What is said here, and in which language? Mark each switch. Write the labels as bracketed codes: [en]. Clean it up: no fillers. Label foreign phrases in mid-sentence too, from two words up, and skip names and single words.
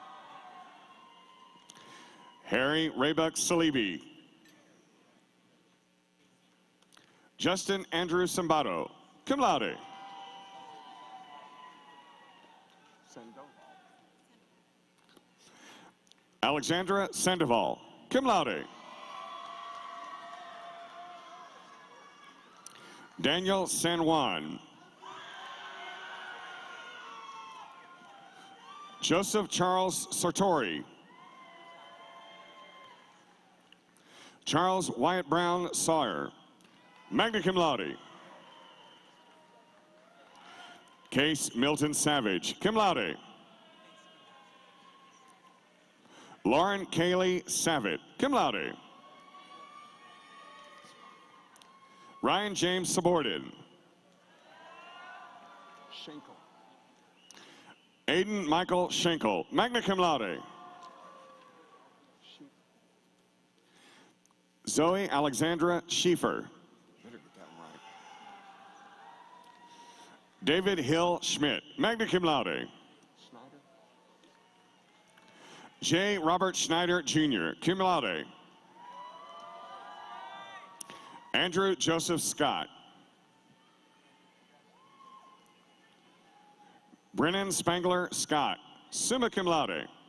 [en] Harry Raybuck Salibi. Justin Andrew Sambato, [la] cum laude. [en] Alexandra Sandoval, [la] cum laude. [en] Daniel San Juan. Joseph Charles Sartori. Charles Wyatt Brown Sawyer, [la] magna cum laude. [en] Case Milton Savage, [la] cum laude. [en] Lauren Kaylee Savitt, [la] cum laude. [en] Ryan James Subordin. Schenkel. Aiden Michael Schenkel, [la] magna cum laude. [en] Zoe Alexandra Schieffer. Better get that one right. David Hill Schmidt, [la] magna cum laude. [en] Schneider. J. Robert Schneider Jr., [la] cum laude. [en] Andrew Joseph Scott. Brennan Spangler Scott, [la] summa cum laude.